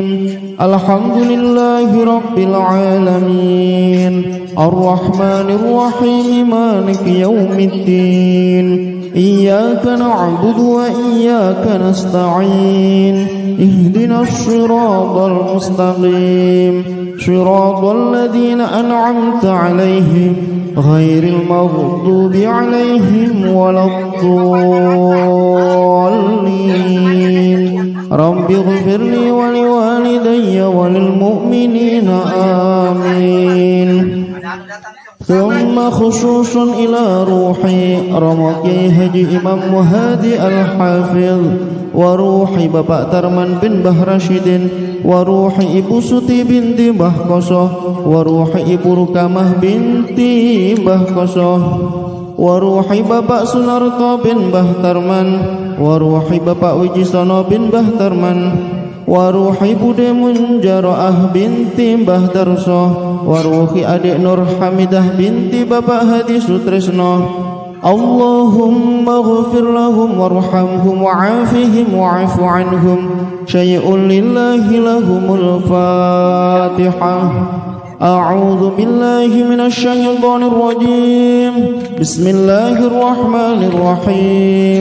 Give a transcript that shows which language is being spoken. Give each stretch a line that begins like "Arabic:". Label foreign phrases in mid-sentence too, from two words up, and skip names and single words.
Arabic: الحمد لله رب العالمين الرحمن الرحيم مالك يوم الدين إياك نعبد وإياك نستعين اهدنا الصراط المستقيم صراط الذين أنعمت عليهم غير المغضوب عليهم ولا الضالين. رب اغفر لي ولوالدي وللمؤمنين آمين. ثم خصوص إلى روحي Romoki Haji Imam Muhadi Al-Hafidh وروح Bapak Tarman bin Bah Rashidin وروح Ibu Suti binti Mbah Kosoh وروح Ibu Rukamah binti Mbah Kosoh وروح Bapak Sunarto bin Mbah Tarman وروح Bapak Wijisono bin Mbah Tarman وروح Bude Munjaroah binti Mbah Darso وروح adik Nur Hamidah binti Bapak Hadi Sutresno. اللهم اغفر لهم وارحمهم وعافهم واعف عنهم شيء لله لهم الفاتحة. أعوذ بالله من الشيطان الرجيم. بسم الله الرحمن الرحيم.